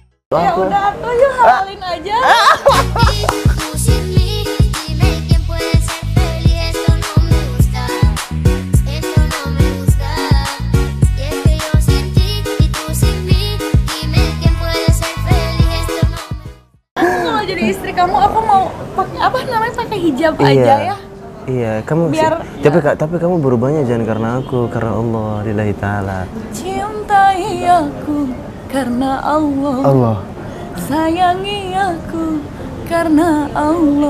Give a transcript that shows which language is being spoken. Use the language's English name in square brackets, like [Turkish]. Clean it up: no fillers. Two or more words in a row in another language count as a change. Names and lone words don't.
[Indonesian] Ya Aku. udah atuh yuk halalin aja. [Spanish] Tú sin mí, dime quién puede ser feliz. Esto no me gusta, esto no me gusta. Y es que yo sin ti y tú sin mí, dime quién puede ser feliz. Esto no me gusta. [Indonesian] Aku kalau jadi istri kamu, aku mau pakai apa namanya, pakai hijab aja ya. Iya, kamu Biar- tapi kamu berubahnya jangan karena aku, karena Allah, [Arabic] لله تعالى. [Indonesian] Cintai aku karena Allah. Allah. Sayangi aku karena Allah.